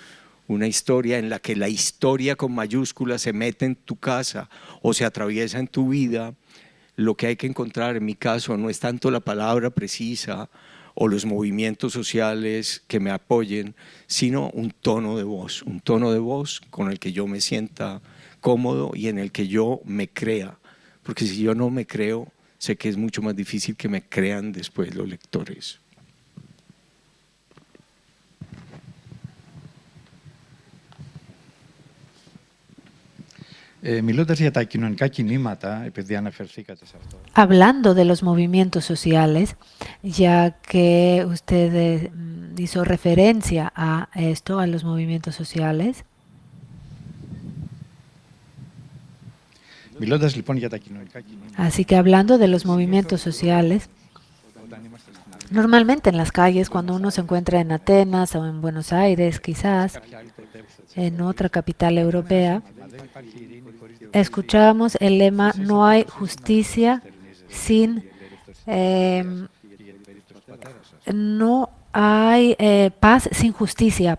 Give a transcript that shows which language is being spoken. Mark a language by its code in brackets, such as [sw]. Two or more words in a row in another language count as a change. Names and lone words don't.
[es] en la que la historia con mayúsculas se mete en tu casa o se atraviesa en tu vida, lo que hay que encontrar en mi caso no es tanto la palabra precisa o los movimientos sociales que me apoyen, sino un tono de voz con el que yo me sienta cómodo y en el que yo me crea, porque si yo no me creo, sé que es mucho más difícil que me crean después los lectores. [el] Μιλώντας για τα κοινωνικά κινήματα, επειδή αναφερθήκατε σε αυτό. [es] Hablando de los movimientos sociales, ya que usted hizo referencia a esto, a los movimientos sociales. [el] Μιλώντας λοιπόν για τα κοινωνικά κινήματα. [es] Así que hablando de los movimientos sociales, normalmente en las calles, cuando uno se encuentra en Atenas o en Buenos Aires, quizás en otra capital europea, escuchamos el lema "no hay justicia sin no hay paz sin justicia".